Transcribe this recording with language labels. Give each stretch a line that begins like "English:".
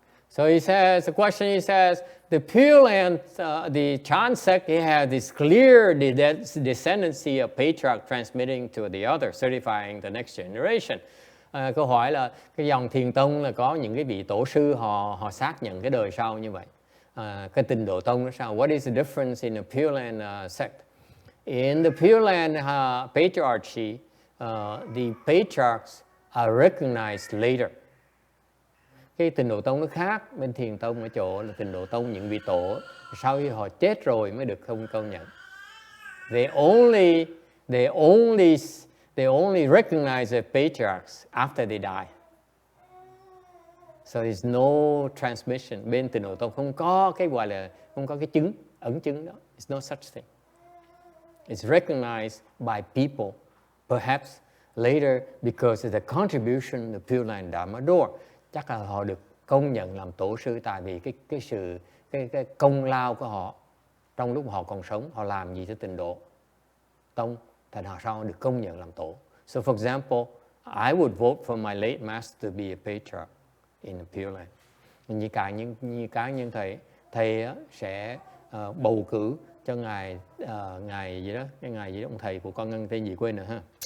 English: So he says, the question he says, the Pureland, the Chan sect, he has this clear descendancy of patriarch transmitting to the other, certifying the next generation.
Vietnamese: Câu hỏi là cái dòng Thiền tông là có những cái vị tổ sư họ xác nhận cái đời sau như vậy. Cái Tịnh độ tông nó sao?
English: What is the difference in the Pureland sect? In the Pureland patriarchy, the patriarchs are recognized later.
Vietnamese: Cái Tịnh độ tông nó khác, bên Thiền tông ở chỗ là Tịnh độ tông những vị tổ sau khi họ chết rồi mới được không công nhận.
English: They only recognize the patriarchs after they die. So there's no transmission.
Vietnamese: Bên Tịnh độ tông không có cái gọi là không có cái chứng, ấn chứng đó.
English: It's no such thing. It's recognized by people, perhaps later because of the contribution of the Pureland Dharma door.
Vietnamese: Chắc là họ được công nhận làm tổ sư tại vì cái công lao của họ trong lúc họ còn sống, họ làm gì cho Tịnh độ tông, thành họ sau được công nhận làm tổ.
English: So for example, I would vote for my late master to be a patriarch in the Pureland.
Vietnamese: Như cá nhân thầy sẽ bầu cử cho ngài gì đó, cái ngài gì đó, ông thầy của con Ngân tên gì quên rồi ha.